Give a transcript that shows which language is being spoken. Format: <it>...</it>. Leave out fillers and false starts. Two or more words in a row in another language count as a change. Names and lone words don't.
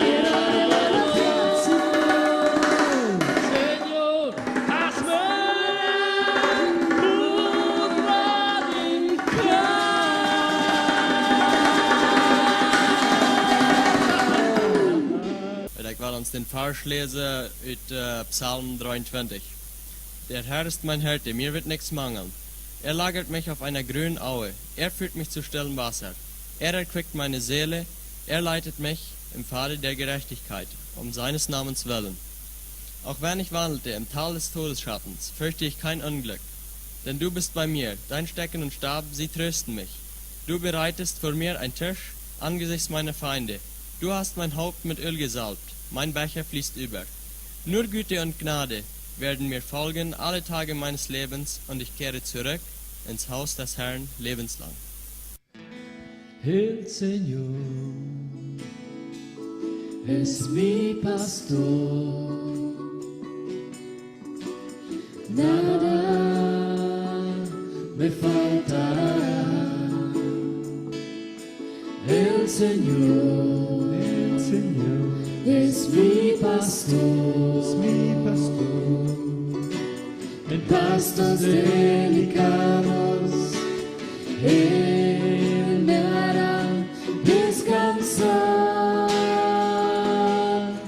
<es>Señor, hazme un radical.</es> <nl>Ik wil ons den Vers lezen uit Psalm 23.</nl> <de>Der Herr ist mein Hirte, mir wird nichts mangeln. Er lagert mich auf einer grünen Aue, er führt mich zu stillen Wasser. Er erquickt meine Seele, er leitet mich im Pfade der Gerechtigkeit, um seines Namens willen. Auch wenn ich wandelte im Tal des Todesschattens, fürchte ich kein Unglück. Denn du bist bei mir, dein Stecken und Stab, sie trösten mich. Du bereitest vor mir einen Tisch angesichts meiner Feinde. Du hast mein Haupt mit Öl gesalbt, mein Becher fließt über. Nur Güte und Gnade werden mir folgen alle Tage meines Lebens, und ich kehre zurück ins Haus des Herrn lebenslang.</de> <es>El Señor es mi pastor, nada me faltará. El Señor es mi pastor, en pastos delicados Él me hará descansar.</es>